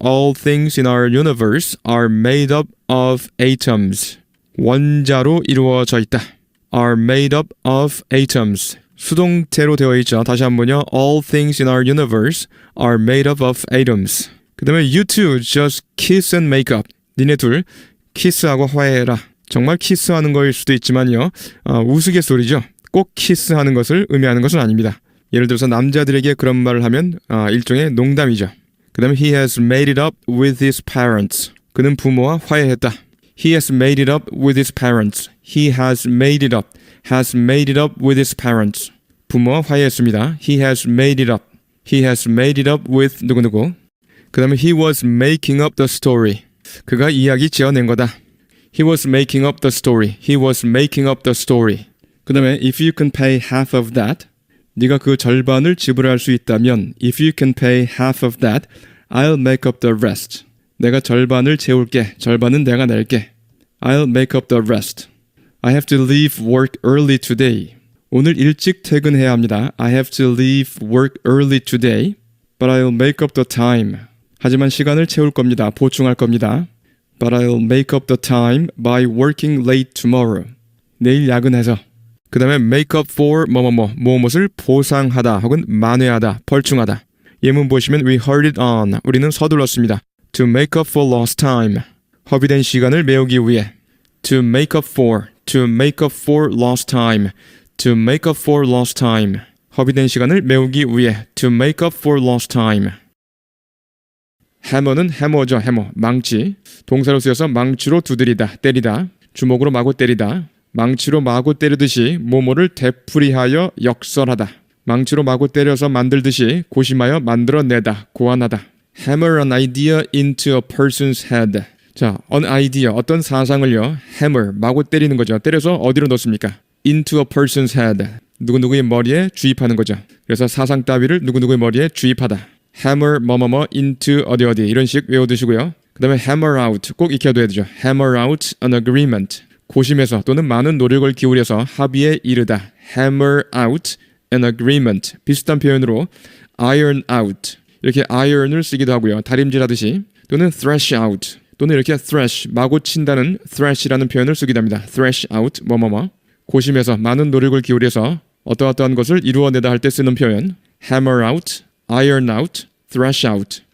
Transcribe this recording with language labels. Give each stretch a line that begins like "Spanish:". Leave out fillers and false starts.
English: All things in our universe are made up of atoms.
Korean: 원자로 이루어져 있다.
English: are made up of atoms.
Korean: 수동태로 되어 있죠. 다시 한번요.
English: All things in our universe are made up of atoms.
Korean: 그 다음에
English: you two just kiss and make up.
Korean: 니네 둘 키스하고 화해해라. 정말 키스하는 거일 수도 있지만요. 우스갯소리죠. 꼭 키스하는 것을 의미하는 것은 아닙니다. 예를 들어서 남자들에게 그런 말을 하면 일종의 농담이죠. 그 다음에
English: he has made it up with his parents.
Korean: 그는 부모와 화해했다.
English: He has made it up with his parents. He has made it up. Has made it up with his parents.
Korean: 부모와 화해했습니다.
English: He has made it up. He has made it up with
Korean: 누구누구. 그 다음에
English: he was making up the story.
Korean: 그가 이야기 지어낸 거다.
English: He was making up the story. He was making up the story.
Korean: 그 다음에
English: if you can pay half of that.
Korean: 네가 그 절반을 지불할 수 있다면
English: if you can pay half of that, I'll make up the rest.
Korean: 내가 절반을 채울게. 절반은 내가 낼게.
English: I'll make up the rest. I have to leave work early today.
Korean: 오늘 일찍 퇴근해야 합니다.
English: I have to leave work early today, but I'll make up the time.
Korean: 하지만 시간을 채울 겁니다. 보충할 겁니다.
English: But I'll make up the time by working late tomorrow.
Korean: 내일 야근해서. 그 다음에 make up for 무엇을 보상하다 혹은 만회하다, 벌충하다. 예문 보시면
English: we hurried it on.
Korean: 우리는 서둘렀습니다.
English: To make up for lost time.
Korean: 허비된 시간을 메우기 위해.
English: To make up for. To make up for lost time. To make up for lost time.
Korean: 허비된 시간을 메우기 위해.
English: To make up for lost time.
Korean: 해머는 해머죠. 해머. 망치. 동사로 쓰여서 망치로 두드리다, 때리다. 주먹으로 마구 때리다. 망치로 마구 때리듯이 뭐뭐를 되풀이하여 역설하다. 망치로 마구 때려서 만들듯이 고심하여 만들어내다, 고안하다.
English: hammer an idea into a person's head.
Korean: 자, an idea, 어떤 사상을요, hammer, 마구 때리는 거죠. 때려서 어디로 넣습니까?
English: into a person's head.
Korean: 누구누구의 머리에 주입하는 거죠. 그래서 사상 따위를 누구누구의 머리에 주입하다. hammer 뭐뭐뭐 into 어디 어디 이런 식 외워두시고요. 그 다음에 hammer out 꼭 익혀둬야 되죠.
English: hammer out an agreement.
Korean: 고심해서 또는 많은 노력을 기울여서 합의에 이르다.
English: hammer out an agreement.
Korean: 비슷한 표현으로
English: iron out.
Korean: 이렇게 iron을 쓰기도 하고요. 다림질하듯이. 또는 thresh out. 또는 이렇게 thresh, 마구 친다는 thresh라는 표현을 쓰기도 합니다.
English: thresh out, 뭐뭐뭐.
Korean: 고심해서 많은 노력을 기울여서 어떠어떠한 것을 이루어내다 할 때 쓰는 표현.
English: hammer out, iron out, thresh out.